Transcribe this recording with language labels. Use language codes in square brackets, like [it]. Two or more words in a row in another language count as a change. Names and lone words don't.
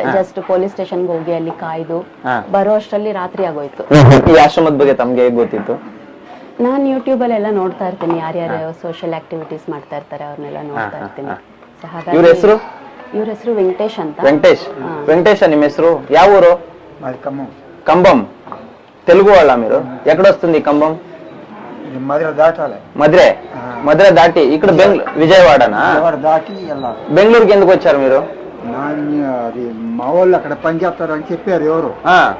[en] just police stationಗೆ [kn] ಹೋಗಿ ಅಲ್ಲಿ ಕಾಯ್ದು ಬರೋ ಅಷ್ಟರಲ್ಲಿ ರಾತ್ರಿ ಆಗೋಯ್ತು. ಈ ಆಶ್ರಮದ ಬಗ್ಗೆ ತಮ್ಗೆ ಹೇಗ್ ಗೊತ್ತಿತ್ತು? ನಾನು ಯೂಟ್ಯೂಬ್ ಅಲ್ಲೆಲ್ಲ ನೋಡ್ತಾ ಇರ್ತೀನಿ, ಯಾರ್ಯಾರು [en] social activities [kn] ಮಾಡ್ತಾ ಇರ್ತಾರೆ ಅವ್ರನ್ನೆಲ್ಲ ನೋಡ್ತಾ ಇರ್ತೀನಿ. ಇವ್ರ ಹೆಸರು? ಇವ್ರ ಹೆಸರು ವೆಂಕಟೇಶ್ ಅಂತ. వెంకటేష్ ನಿಮ್ಮ ಹೆಸరు? ಯಾವ ఊరు? కంబం. [te] తెలుగు వాళ్ళ మీరు? ఎక్కడొస్తుంది కంబం? మధుర దాటి ఇక్కడ విజయవాడనా? బెంగళూరుకి ఎందుకు వచ్చారు మీరు? అది మా వాళ్ళు అక్కడ పని చేస్తారు అని చెప్పారు ఎవరు.